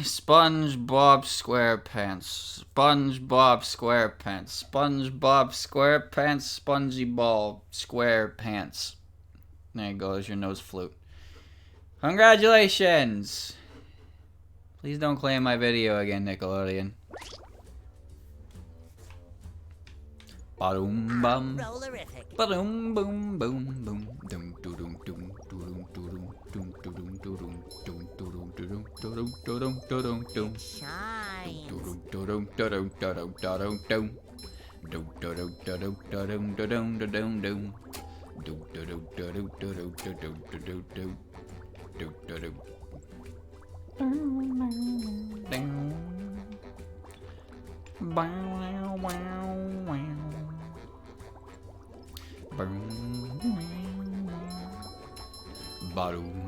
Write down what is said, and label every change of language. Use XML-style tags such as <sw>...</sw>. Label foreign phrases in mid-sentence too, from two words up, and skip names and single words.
<en>SpongeBob SquarePants. SpongeBob SquarePants. SpongeBob SquarePants. Spongy Ball SquarePants. There goes your nose flute. Congratulations! Please don't claim my video again, Nickelodeon. Ba-doom bum. Rollerific. Ba-doom boom boom boom. Doom doo doom doom doom doom doom doom doom doom doom doom doom doom doom doom. Shines. Doom doom doom doom doom doom. Doom doom doom doom doom doom doom. Doom doom doom doom doom doom doom. Doom doom. Ding. Wow wow wow. Boom.</en>